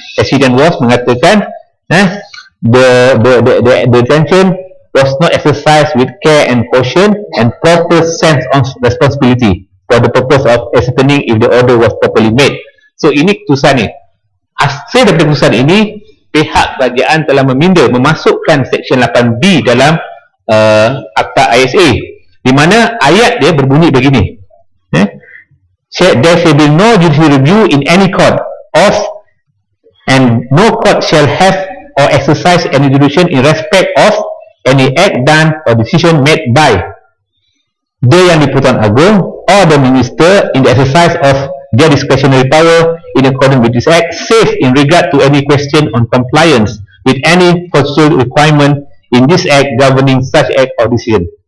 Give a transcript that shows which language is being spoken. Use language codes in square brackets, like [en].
[en] President Ross mengatakan the detention was not exercised with care and caution and proper sense of responsibility for the purpose of ascertaining if the order was properly made. [ms] So ini keputusan ni. Hasil daripada keputusan ini, pihak kerajaan telah memasukkan Seksyen 8B dalam Akta ISA, di mana ayat dia berbunyi begini. [en] There shall be no judicial review in any court of, and no court shall have or exercise any jurisdiction in respect of any act done or decision made by the Yang di-Pertuan Agong or the Minister in the exercise of their discretionary power in accordance with this act, save in regard to any question on compliance with any constitutional requirement in this act governing such act or decision.